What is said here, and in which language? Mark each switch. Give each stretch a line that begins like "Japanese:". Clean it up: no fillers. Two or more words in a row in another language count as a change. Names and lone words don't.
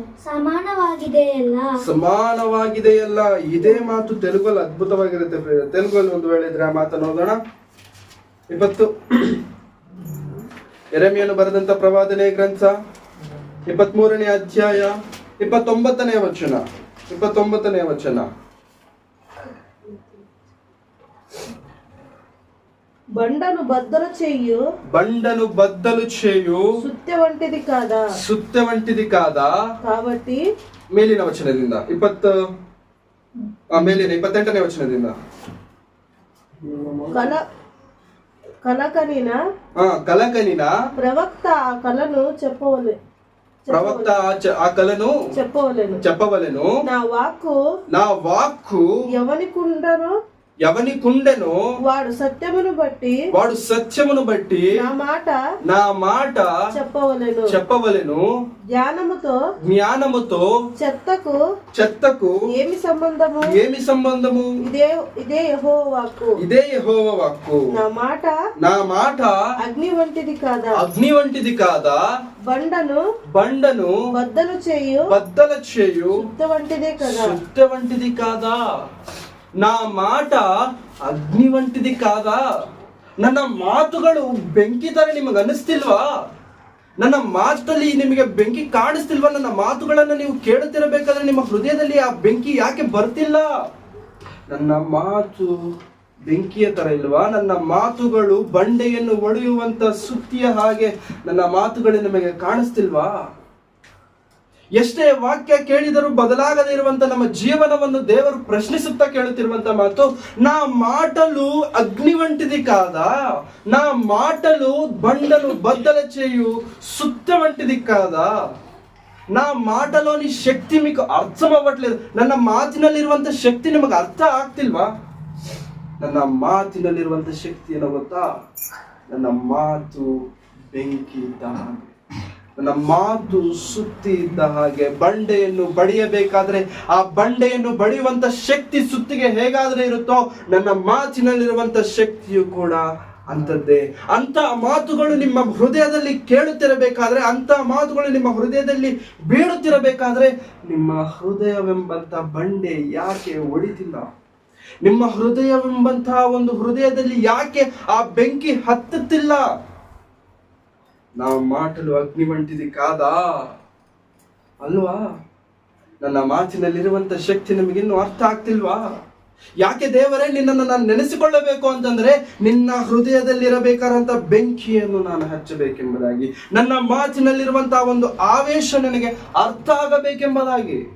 Kannada: ಸಮಾನವಾಗಿದೆಯಲ್ಲ. ಇದೇ ಮಾತು ತೆಲುಗಲ್ಲಿ ಅದ್ಭುತವಾಗಿರುತ್ತೆ. ತೆಲುಗಲ್ಲಿ ಒಂದು ವೇಳೆ ಇದ್ರೆ ಆ ಮಾತನ್ನು ಓದೋಣ. 20 ಯೆರೆಮೀಯನು ಬರೆದಂತ ಪ್ರವಾದನೆ ಗ್ರಂಥ 23ನೇ ಅಧ್ಯಾಯ 29ನೇ ವಚನ.
Telugu: బండను బద్దలు చేయు సుత్తె వంటిది కాదా కాబట్టి
Kannada: ಮೇಲಿನ ವಚನದಿಂದ 28ನೇ ವಚನದಿಂದ ಕಲಕನಿನ
Telugu: ప్రవక్త ఆ కలను చెప్పవలెను. నా వాక్కు ఎవని కుండెను వాడు సత్యమును బట్టి నా మాట చెప్పవలెను. జ్ఞానముతో చెత్తకు ఏమి సంబంధము? ఇదే యెహోవా వాక్కు. నా మాట అగ్ని వంటిది కాదా బండను బద్దలు చేయు సుత్తె వంటిది కాదా. నా మాట అగ్ని వంటిది కాదా.
Kannada: ನನ್ನ ಮಾತುಗಳು ಬೆಂಕಿ ತರ ನಿಮಗೆ ಅನಿಸ್ತಿಲ್ವಾ? ನನ್ನ ಮಾತಲ್ಲಿ ನಿಮಗೆ ಬೆಂಕಿ ಕಾಣಿಸ್ತಿಲ್ವಾ? ನನ್ನ ಮಾತುಗಳನ್ನ ನೀವು ಕೇಳುತ್ತಿರಬೇಕಾದ್ರೆ ನಿಮ್ಮ ಹೃದಯದಲ್ಲಿ ಆ ಬೆಂಕಿ ಯಾಕೆ ಬರ್ತಿಲ್ಲ? ನನ್ನ ಮಾತು ಬೆಂಕಿಯ ತರ ಇಲ್ವಾ? ನನ್ನ ಮಾತುಗಳು ಬಂಡೆಯನ್ನು ಒಡೆಯುವಂತ ಸುತ್ತಿಯ ಹಾಗೆ ನನ್ನ ಮಾತುಗಳು ನಿಮಗೆ ಕಾಣಿಸ್ತಿಲ್ವಾ? ಎಷ್ಟೇ ವಾಕ್ಯ ಕೇಳಿದರೂ ಬದಲಾಗದೇ ಇರುವಂತ ನಮ್ಮ ಜೀವನವನ್ನು ದೇವರು ಪ್ರಶ್ನಿಸುತ್ತಾ ಕೇಳುತ್ತಿರುವಂತ ಮಾತು,
Telugu: నా మాటలు అగ్ని వంటిది కాదా, నా మాటలు బండను బద్దల చేయు సుత్తె వంటిది కాదా. నా మాటలోని శక్తి మీకు అర్థం అవ్వట్లేదు.
Kannada: ನನ್ನ ಮಾತಿನಲ್ಲಿರುವಂತ ಶಕ್ತಿ ನಿಮಗೆ ಅರ್ಥ ಆಗ್ತಿಲ್ವಾ? ನನ್ನ ಮಾತಿನಲ್ಲಿರುವಂತ ಶಕ್ತಿ ಏನೋ ಗೊತ್ತಾ? ನನ್ನ ಮಾತು ಬೆಂಕಿ ಇದ್ದ ಹಾಗೆ, ನನ್ನ ಮಾತು ಸುತ್ತಿ ಇದ್ದ ಹಾಗೆ. ಬಂಡೆಯನ್ನು ಬಡಿಯಬೇಕಾದ್ರೆ ಆ ಬಂಡೆಯನ್ನು ಬಡಿಯುವಂತ ಶಕ್ತಿ ಸುತ್ತಿಗೆ ಹೇಗಾದ್ರೆ ಇರುತ್ತೋ ನನ್ನ ಮಾತಿನಲ್ಲಿರುವಂತ ಶಕ್ತಿಯು ಕೂಡ ಅಂತದ್ದೇ. ಅಂತ ಮಾತುಗಳು ನಿಮ್ಮ ಹೃದಯದಲ್ಲಿ ಕೇಳುತ್ತಿರಬೇಕಾದ್ರೆ, ಅಂತ ಮಾತುಗಳು ನಿಮ್ಮ ಹೃದಯದಲ್ಲಿ ಬೀಳುತ್ತಿರಬೇಕಾದ್ರೆ ನಿಮ್ಮ ಹೃದಯವೆಂಬಂತ ಬಂಡೆ ಯಾಕೆ ಒಡಿತಿಲ್ಲ? ನಿಮ್ಮ ಹೃದಯವೆಂಬಂತಹ ಒಂದು ಹೃದಯದಲ್ಲಿ ಯಾಕೆ ಆ ಬೆಂಕಿ ಹತ್ತುತ್ತಿಲ್ಲ?
Telugu: నా మాటలు అగ్ని వంటిది కాదా ಅಲ್ವಾ?
Kannada: ನನ್ನ ಮಾತಿನಲ್ಲಿರುವಂತ ಶಕ್ತಿ ನಿಮಗಿನ್ನೂ ಅರ್ಥ ಆಗ್ತಿಲ್ವಾ? ಯಾಕೆ ದೇವರೇ ನಿನ್ನನ್ನು ನಾನು ನೆನೆಸಿಕೊಳ್ಳಬೇಕು ಅಂತಂದ್ರೆ ನಿನ್ನ ಹೃದಯದಲ್ಲಿರಬೇಕಾದಂತ ಬೆಂಕಿಯನ್ನು ನಾನು ಹಚ್ಚಬೇಕೆಂಬುದಾಗಿ, ನನ್ನ ಮಾತಿನಲ್ಲಿರುವಂತಹ ಒಂದು ಆವೇಶ ನನಗೆ ಅರ್ಥ ಆಗಬೇಕೆಂಬುದಾಗಿ.